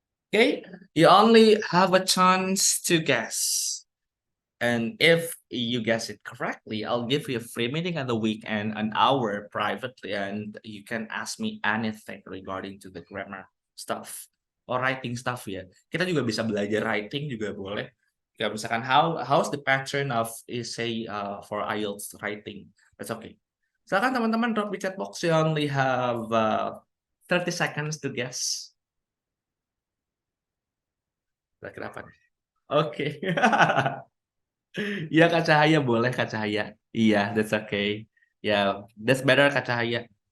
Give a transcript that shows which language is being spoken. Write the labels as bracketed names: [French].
[English] Okay, you only have a chance to guess. And if you guess it correctly, I'll give you a free meeting at the weekend, an hour privately, and you can ask me anything regarding to the grammar stuff or writing stuff ya. [Indonesian] Kita juga bisa belajar writing juga boleh. Ya misalkan [English] how's the pattern of say for IELTS writing. That's okay. [Indonesian] Silakan teman-teman drop di chat box. [English] You only have 30 seconds to guess. [Indonesian] Kira-kira apa nih? Oke. Iya Kak Cahaya, boleh Kak Cahaya. [English] Iya, that's okay. Ya, that's better Kak Cahaya.